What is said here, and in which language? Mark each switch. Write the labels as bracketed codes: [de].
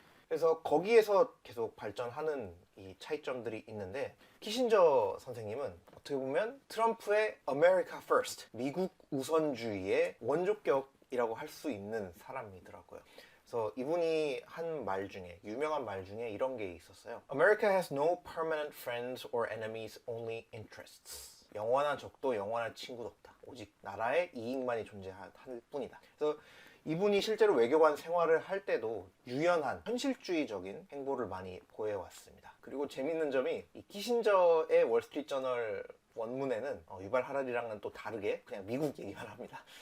[ko] 그래서 거기에서 계속 발전하는 이 차이점들이 있는데, 키신저 선생님은 어떻게 보면 트럼프의 America First, 미국 우선주의의 원조격이라고 할 수 있는 사람이더라고요. 그래서 이분이 한 말 중에, 유명한 말 중에 이런 게 있었어요. [en] America has no permanent friends or enemies, only interests. [ko] 영원한 적도 영원한 친구도 없다. 오직 나라의 이익만이 존재할 뿐이다. 그래서 이분이 실제로 외교관 생활을 할 때도 유연한 현실주의적인 행보를 많이 보여왔습니다. 그리고 재밌는 점이 이 키신저의 월스트리트 저널 원문에는 유발 하라리랑은 또 다르게 그냥 미국 얘기만 합니다.